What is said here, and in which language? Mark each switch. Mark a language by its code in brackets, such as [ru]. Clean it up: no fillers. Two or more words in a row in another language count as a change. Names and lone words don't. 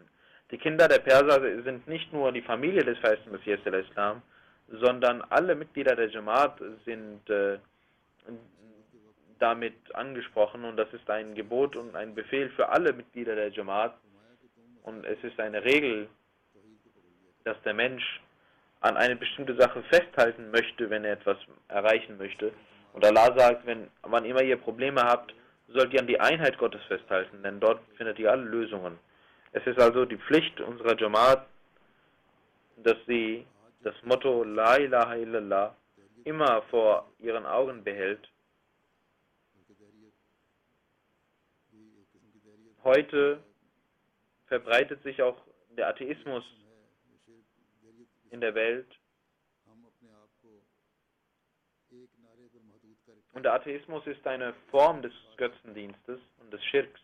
[de] Die Kinder der Perser sind nicht nur die Familie des verheißenen Messias al-Islam, sondern alle Mitglieder der Jamaat sind damit angesprochen, und das ist ein Gebot und ein Befehl für alle Mitglieder der Jamaat, und es ist eine Regel, dass der Mensch an eine bestimmte Sache festhalten möchte, wenn er etwas erreichen möchte. Und Allah sagt, wann immer ihr Probleme habt, sollt ihr an die Einheit Gottes festhalten, denn dort findet ihr alle Lösungen. Es ist also die Pflicht unserer Jamaat, dass sie das Motto [ar] لا إله إلا الله [de] immer vor ihren Augen behält. Heute verbreitet sich auch der Atheismus in der Welt. Und der Atheismus ist eine Form des Götzendienstes und des Schirks.